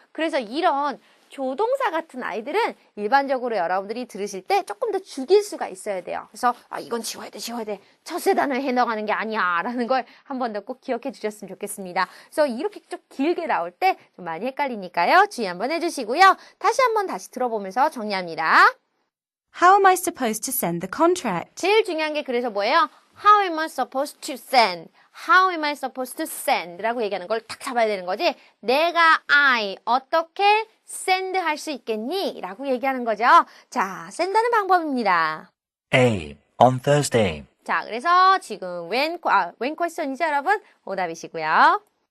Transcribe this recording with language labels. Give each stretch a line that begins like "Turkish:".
Korean: 그래서 이런 조동사 같은 아이들은 일반적으로 여러분들이 들으실 때 조금 더 죽일 수가 있어야 돼요. 그래서 이건 지워야 돼. 첫세 단어에 해당하는 게 아니야 라는 걸 한 번 더 꼭 기억해 주셨으면 좋겠습니다. 그래서 이렇게 좀 길게 나올 때 좀 많이 헷갈리니까요. 주의 한번 해주시고요. 다시 들어보면서 정리합니다.
English: How am I supposed to send the contract?
Korean: 제일 중요한 게 그래서 뭐예요?
English: How am I supposed to send? How am I supposed to send?
Korean: 라고 얘기하는 걸 딱 잡아야 되는 거지. 내가 어떻게 send 할 수 있겠니? 라고 얘기하는 거죠. 자, send하는 방법입니다.
English: A. On Thursday.
Korean: 자, 그래서 지금 when question이죠, 여러분? 오답이시고요.